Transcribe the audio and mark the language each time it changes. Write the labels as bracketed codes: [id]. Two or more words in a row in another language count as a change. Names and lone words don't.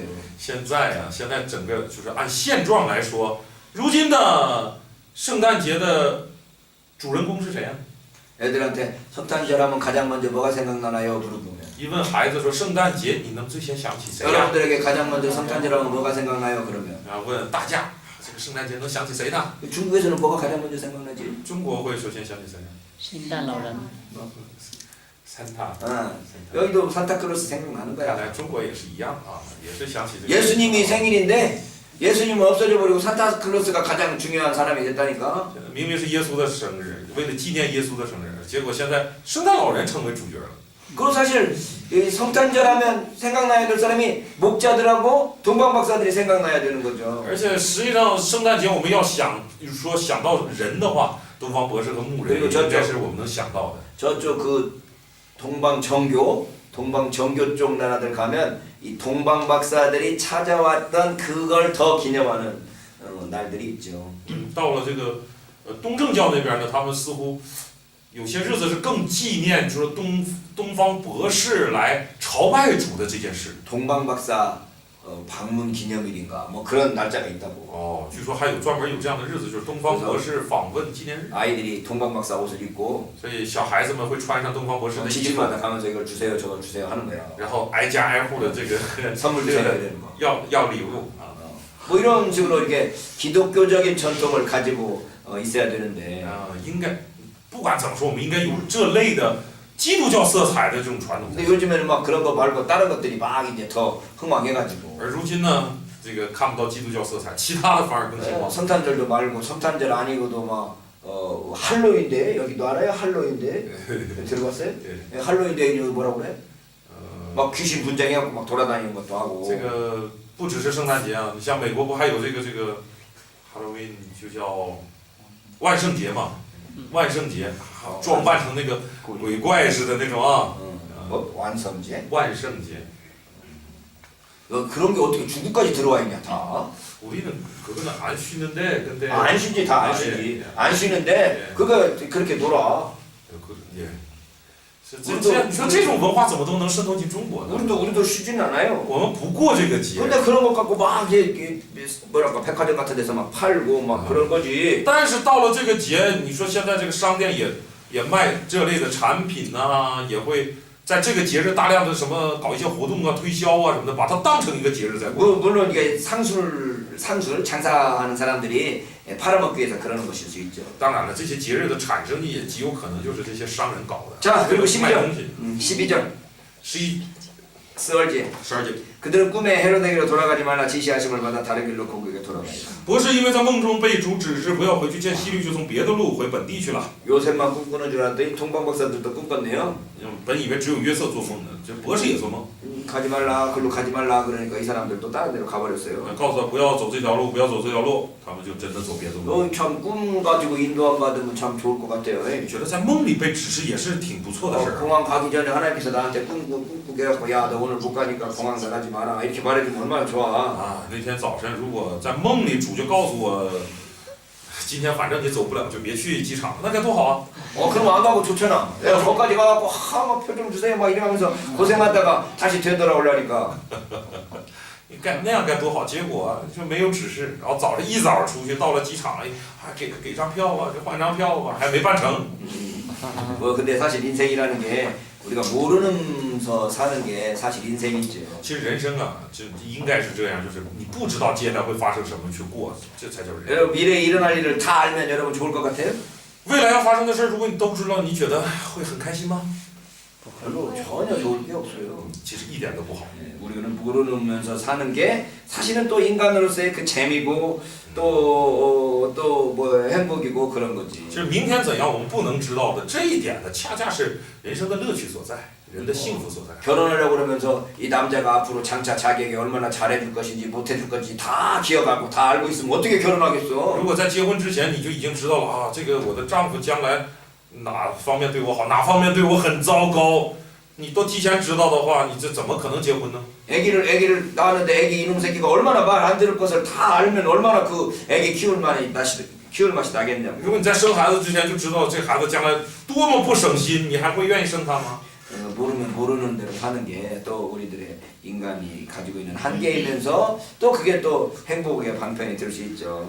[zh] 现在呀、现在整个就是按现状来说，如今的圣诞节的主人公是谁呀、 [ko] 애들한테 성탄절하면 가장 먼저 뭐가 생각나나요? 물어보면 [zh] 一问孩子说圣诞节，你能最先想起谁呀、 [ko] 여러분들에게 가장 먼저 성탄절하면 뭐가 생각나요? 그러면 [zh] 然后问大家，这个圣诞节能想起谁呢？ [ko] 중국에서는 뭐가 가장 먼저 생각나지? [zh] 中国会首先想起谁呢？圣诞老人，三塔。 [ko] 여기도 산타클로스 생각나는 [zh] 看 [ko] 거야. [zh] 来中国也是一样啊，也是想起这个。 [ko] 예수님이 생일인데 예수님은 없어져 버리고 산타클로스가 가장 중요한 사람이 됐다니까. [zh] 明明是耶稣的生日，为了纪念耶稣的生日，结果现在圣诞老人成为主角了。 [ko] 그리고 사실 이 성탄절하면 생각나야 될 사람이 목자들하고 동방박사들이 생각나야 되는 거죠. [zh] 而且实际上圣诞节我们要想说想到人的话，东方博士和牧人应该是我们能想到的。 [ko] 저쪽 그 동방정교 쪽 나라들 가면 이 동방박사들이 찾아왔던 그걸 더 기념하는 날들이 있죠. [zh] 到了这个东正教那边呢，他们似乎有些日子是更纪念，就是东方博士来朝拜主的这件事。 [ko] 동방박사 방문 기념일인가 뭐 그런 날짜가 있다고. [zh] 哦，据说还有专门有这样的日子，就是东方博士访问纪念日。 [ko] 아이들이 동방박사 옷을 입고 [zh] 所以小孩子们会穿上东方博士的衣服， [ko] 집집마다 가면서 이걸 주세요 저걸 주세요 하는 거야. [zh] 然后挨家挨户的这个 [ko] 선물 주세요 이러는 거. [zh] 要礼物啊。 [ko] 뭐 이런 식으로 이렇게 기독교적인 전통을 가지고 있어야 되는데 [zh] 应该不管怎么说，我们应该有这类的基督教色彩的这种传统。 [ko] 근데 요즘에는 막 그런 거 말고 다른 것들이 막 이제 더 흥왕해가지고 [zh] 而如今呢，这个看不到基督教色彩，其他的反而更兴旺。 [ko] 성탄절도 말고 성탄절 아니고도 막 할로윈데 여기도 알아요? 할로윈데 들어봤어요? 네. 할로윈데 이거 뭐라고 그래? 막 귀신 분장해갖고 막 돌아다니는 것도 [zh] 这 [ko] 하고 [zh] 个不只是圣诞节啊，你像美国不还有这个 Halloween 就叫万圣节嘛，万圣节装扮成那个鬼怪似的那种啊， [ko] 뭐 완성제? [zh] 万圣节。 [ko] 그런 게 어떻게 중국까지 들어와 있냐 다? 우리는 그거는 안 쉬는데 근데 안 쉬지 다 안 쉬지 안 쉬는데 그거 그렇게 놀아. [zh] 也你说这种文化怎么都能渗透进中国呢？ [ko] 우리도 쉬진 않아요. [zh] 我们不过这个节， [ko] 근데 그런 것 갖고 막 이게 뭐랄까 백화점 같은 데서 막 팔고 막 그런 거지. [zh] 但是到了这个节，你说现在这个商店也卖这类的产品呐、也会在这个节日大量的什么搞一些活动啊、推销啊什么的，把它当成一个节日在过。 [ko] 물론 이게 상술 장사하는 사람들이 팔아먹기 위해서 그러는 것일 수 있죠. [zh] 当然了，这些节日的产生也极有可能就是这些商人搞的。 [ko] 자 그리고 [zh] 卖东 [ko] 12절 [zh] 西， [ko] 12절 12절 [zh] 十二节。 [ko] 그들은 꿈에 헤로데기로 돌아가지 말라 지시하심을 받아 다른 길로 고국에 돌아가니라. [zh] 博士因为在梦中被主指示不要回去见希律，就从别的路回本地去了。 [ko] 요셉만 꿈꾸는 줄 알았더니 동방박사들도 꿈꿨네요. [zh] 本以为只有约瑟做梦呢，这博士也做梦， [ko] 가지 말라 글로 가지 말라 그러니까 이 사람들도 다른 데로 가버렸어요. [zh] 告诉他不要走这条路，不要走这条路，他们就真的走别的路。 [ko] 참 꿈 가지고 인도함 받으면 참 좋을 것 같아요. [zh] 觉得在梦里被指示也是挺不错的事儿。 [ko] 공항 가기 전에 하나님께서 나한테 꿈꾸게 해갖고 야 너 오늘 못 가니까 공항 나가지 마라 이렇게 말해주면 얼마나 좋아. [zh] 啊，那天早晨如果在梦里主就告诉我，今天反正你走不了，就别去机场，那该多好啊！ [ko] 그럼 안 가고 좋잖아. 내가 거기까지 가갖고 막 표 좀 주세요 막 이러면서 고생하다가 다시 되돌아오려니까. [zh] 你该那样该多好，结果就没有指示，然后早上一早出去，到了机场，还给张票吧，就换张票吧，还没办成。 [ko] 뭐 근데 사실 인생이라는 게 우리가 모르면서 사는 게 사실 인생이죠. [zh] 其实人生啊，就应该是这样，就是你不知道接下来会发生什么去过，这才叫人。 [ko] 여러분 미래에 일어날 일을 다 알면 여러분 좋을 것 같아요? [zh] 未来要发生的事，如果你都知道，你觉得会很开心吗？ [ko] 별로 전혀 좋을 게 없어요. [zh] 其实一点都不好。 [ko] 우리는 모르면서 사는 게 사실은 또 인간으로서의 그 재미고 또 뭐 행복이고 그런 거지. [zh] 其实明天怎样我们不能知道的，这一点呢，恰恰是人生的乐趣所在，人的幸福所在。 [ko] 결혼하려고 그러면서 이 남자가 앞으로 장차 자기에게 얼마나 잘해줄 것인지 못해줄 것인지 다 기억하고 다 알고 있으면 어떻게 결혼하겠어? [zh] 如果在结婚之前你就已经知道了啊，这个我的丈夫将来哪方面对我好，哪方面对我很糟糕，你都提前知道的话，你这怎么可能结婚呢？ [ko] 애기를 낳았는데 애기 이놈 새끼가 얼마나 말 안 들을 것을 다 알면 얼마나 그 애기 키울 맛이 나겠냐고. [zh] 如果你在生孩子之前就知道这孩子将来多么不省心，你还会愿意生他吗？ [ko] 모르면 모르는 대로 사는 게 또 우리들의 인간이 가지고 있는 한계이면서 또 그게 또 행복의 방편이 될 수 있죠.